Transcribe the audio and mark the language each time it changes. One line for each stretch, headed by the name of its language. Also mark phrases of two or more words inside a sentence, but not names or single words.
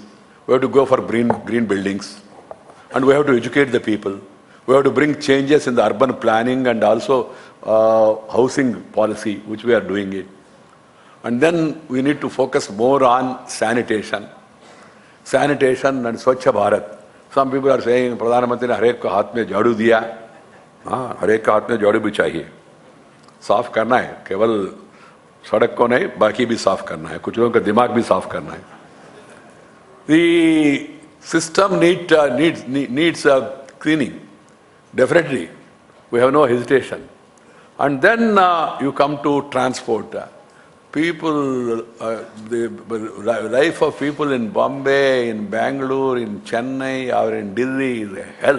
English: We have to go for green buildings. And we have to educate the people. We have to bring changes in the urban planning and also housing policy, which we are doing it. And then we need to focus more on sanitation. Sanitation and Swachh Bharat. Some people are saying,
Hindi: प्रधान मंत्री ने हर एक को हाथ में झाड़ू दिया. हर एक का हाथ में झाड़ू भी चाहिए. साफ करना है, केवल सड़क को नहीं, बाकी भी साफ करना है. कुछ लोगों का दिमाग भी साफ करना है.
English: The system needs cleaning. Definitely, we have no hesitation. And then you come to transport. People, the life of people in Bombay, in Bangalore, in Chennai, or in Delhi is hell.